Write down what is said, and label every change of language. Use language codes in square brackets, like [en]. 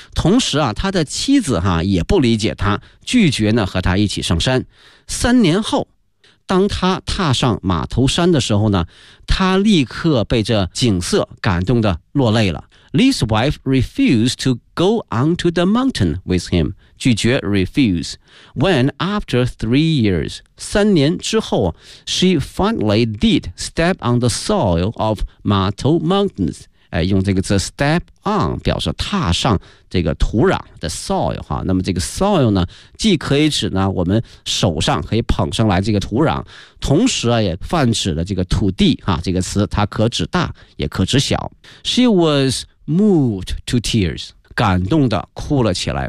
[zh] 同时啊，他的妻子哈、啊、也不理解他，拒绝呢和他一起上山。三年后，当他踏上马头山的时候呢，他立刻被这景色感动得落泪了。 [en] Lee's wife refused to go onto the mountain with him， 拒绝 refuse。 When after 3 years， [zh] 三年之后 [en] ，she finally did step on the soil of Mato Mountains。 [zh] 哎，用这个字 step on 表示踏上这个土壤的 soil 哈，那么这个 soil 呢，既可以指呢我们手上可以捧上来这个土壤，同时啊也泛指的这个土地哈，这个词它可指大也可指小。 [en] She was moved to tears， [zh] 感动的哭了起来。